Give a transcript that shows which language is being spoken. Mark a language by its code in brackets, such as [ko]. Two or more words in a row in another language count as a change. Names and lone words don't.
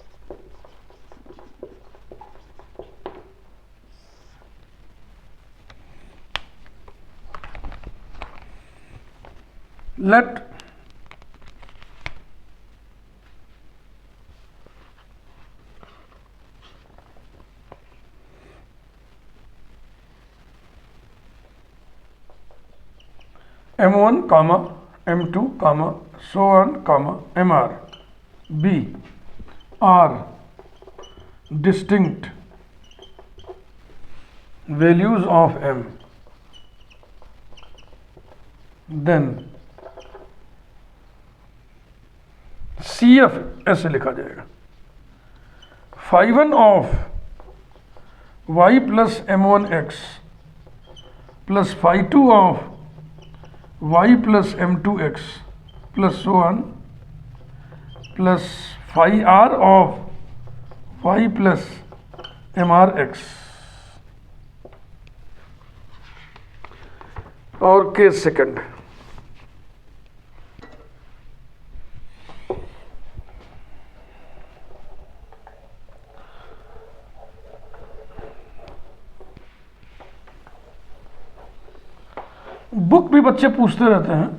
[en] let m1 comma m2 comma so on comma mr be are distinct values of m, then CF [hi] ऐसे लिखा जाएगा, [en] phi1 of y plus m1x plus phi2 of y plus m2x plus so on plus phi r of y plus mrx। [hi] और [en] case second, [hi] बुक भी बच्चे पूछते रहते हैं।